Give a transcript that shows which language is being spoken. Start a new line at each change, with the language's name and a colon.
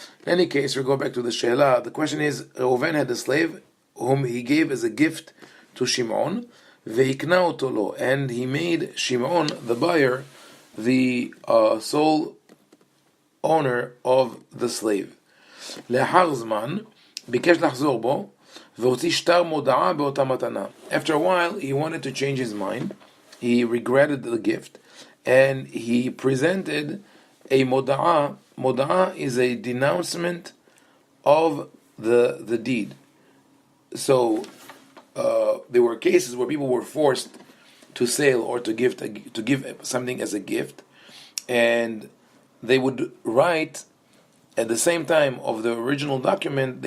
English: In any case, we go back to the Sheila. The question is, Reuven had a slave whom he gave as a gift to Shimon,
Hebrew: ve'ikna oto lo,
English: and he made Shimon, the buyer, the sole owner of the slave.
Hebrew: לאחר זמן, ביקש לחזור בו, והוציא שטר מודעה באותה מתנה.
English: After a while, he wanted to change his mind. He regretted the gift, and he presented a moda'ah. Moda'ah is a denouncement of the deed. So there were cases where people were forced to sell or to give something as a gift, and they would write at the same time of the original document.